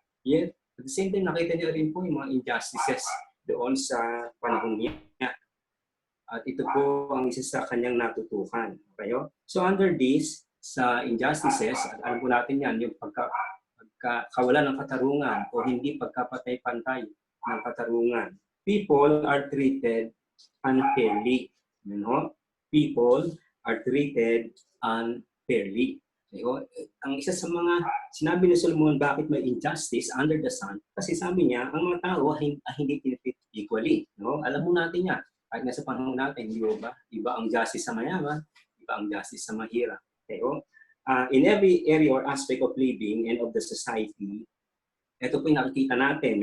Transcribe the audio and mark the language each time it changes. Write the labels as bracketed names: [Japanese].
[English] Yet, at the same time, [Filipino] nakita niya rin po yung mga injustices doon sa panahon niya. At ito po ang isa sa kanyang natutukan. Okay? [English] So under this, [Filipino] sa injustices, at alam po natin yan, yung pagkakawalan ng katarungan o hindi pagkapatay-pantay ng katarungan. [English] People are treated unfairly. You know? People are treated unfairly. Okay? [Filipino] Ang isa sa mga sinabi ni Solomon, bakit may injustice under the sun? Kasi sabi niya, ang mga tao hindi tinitreat equally. No? Alam mo natin yan. Kahit nasa panahon natin, di ba? Iba ang justice sa mayaman, iba ang justice sa mahirap. [English] Okay, in every area or aspect of living and of the society, [Filipino] ito po yung nakikita natin.